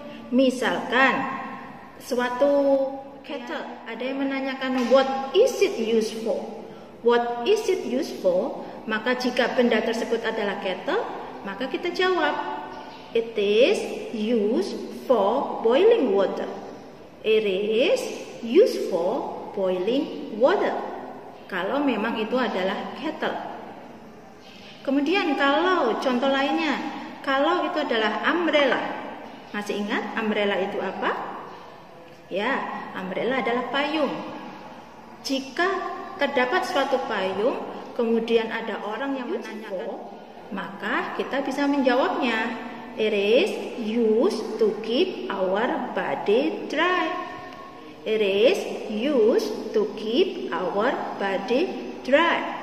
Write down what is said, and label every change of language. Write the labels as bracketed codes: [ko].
[id] Misalkan, suatu kettle, ada yang menanyakan [en] what is it used for? What is it used for? [id] Maka jika benda tersebut adalah kettle, maka kita jawab, [en] it is used for boiling water. It is used for boiling water. [id] Kalau memang itu adalah kettle. Kemudian kalau contoh lainnya, kalau itu adalah umbrella. Masih ingat umbrella itu apa? Ya, umbrella adalah payung. Jika terdapat suatu payung, kemudian ada orang yang menanyakan, maka kita bisa menjawabnya. [en] It is used to keep our body dry. It is used to keep our body dry.